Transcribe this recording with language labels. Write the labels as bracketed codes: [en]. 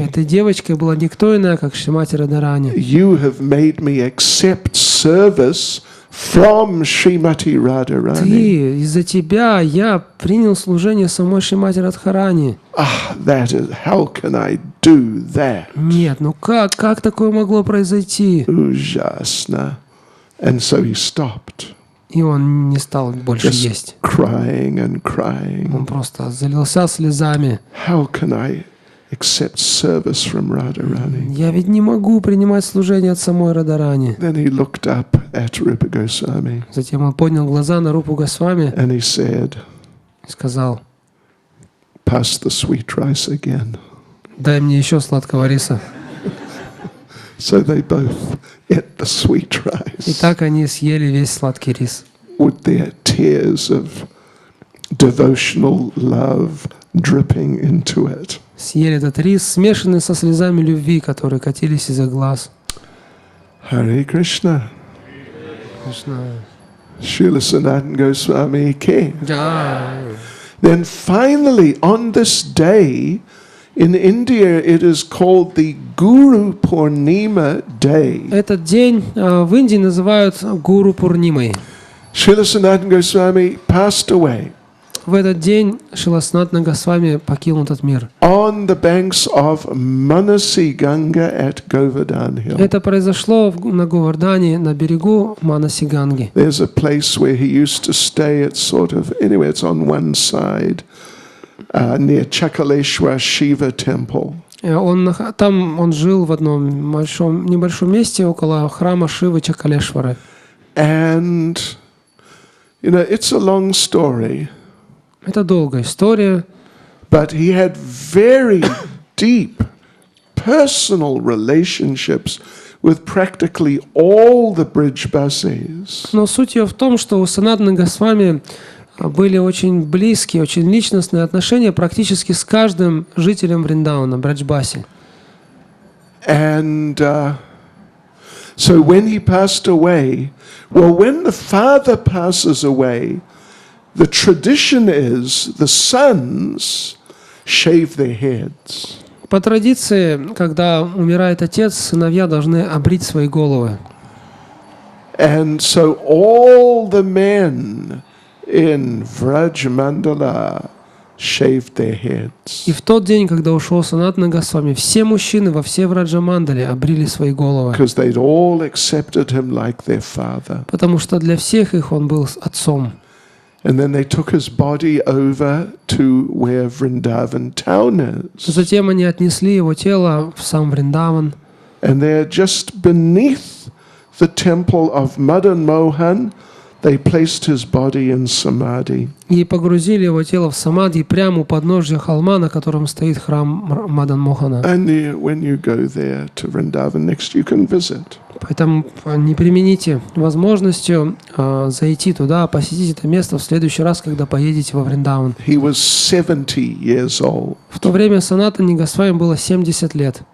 [ru] Этой девочкой была никто иная, как Шримати Радарани. [en] You have made me accept service from Srimati Radharani. [ru] Ты, из-за тебя я принял служение самой Шримати Радхарани. [en] That is, how can I do that? [ru] Нет, ну как такое могло произойти? Ужасно. [en] And so he stopped. [ru] И он не стал больше [en] Just [ru] есть. [en] crying and crying. [ru] Он просто залился слезами. [en] How can I accept service from Radharani? [ru] Я ведь не могу принимать служение от самой Радарани. [en] Then he looked up at Rupa Goswami [ru] Затем он поднял глаза на Рупу Госвами [en] and he said, [ru] и сказал: [en] pass the sweet rice again. [ru] дай мне еще сладкого риса. [en] So they both ate the sweet [ru] И [en] rice [ru] так они съели весь сладкий рис. [en] with their tears of devotional love dripping into it. [ru] Съели этот рис, смешанный со слезами любви, которые катились из их глаз. [en] Hare Krishna. [ru] Конечно. [en] Srila Sanatana Goswami Ki. [ru] Да. [en] Then finally, on this day, in India, it is called the Guru Purnima Day. [ru] Этот день в Индии называют Гуру Пурнимой. [en] Srila Sanatana Goswami passed away [ru] В этот день Шрила Санатана Госвами покинул этот мир. [en] on the banks of Manasi Ganga at Govardhan Hill. [ru] Это произошло на Говардане, на берегу Манаси Ганги. [en] There's a place where he used to stay. It's sort of, anyway, it's on one side, near Chakaleshwar Shiva Temple. [ru] Там он жил в одном небольшом месте около храма Шивы Чакалешвары. [en] And, you know, it's a long story. [ru] Это долгая история. [en] But he had very deep personal relationships with practically all the Brijbasis. [ru] Но суть ее в том, что у Санатаны Госвами были очень близкие, очень личностные отношения практически с каждым жителем Вриндауна, Браджбаси. [en] And so when he passed away, well, when the father passes away, the tradition is the sons shave their heads. [ru] По традиции, когда умирает отец, сыновья должны обрить свои головы. [en] And so all the men in Vraj Mandala shaved their heads. [ru] И в тот день, когда ушел Санатана Госвами, все мужчины во всей Враджамандале обрили свои головы, [en] Because they'd all accepted him like their father. [ru] потому что для всех их он был отцом. [en] And then they took his body over to where Vrindavan town is. [ru] Затем они отнесли его тело в сам Вриндаван, [en] And there, just beneath the temple of Madan Mohan, they placed his body in samadhi. [ru] и погрузили его тело в самадхи прямо у подножья холма, на котором стоит храм Мадан Мохана. [en] And when you go there to Vrindavan next, you can visit. [ru] Поэтому не примените возможностью зайти туда, посетить это место в следующий раз, когда поедете во Вриндаван. [en] He was 70 years old. [ru] В то время Санатане Госвами было 70 лет.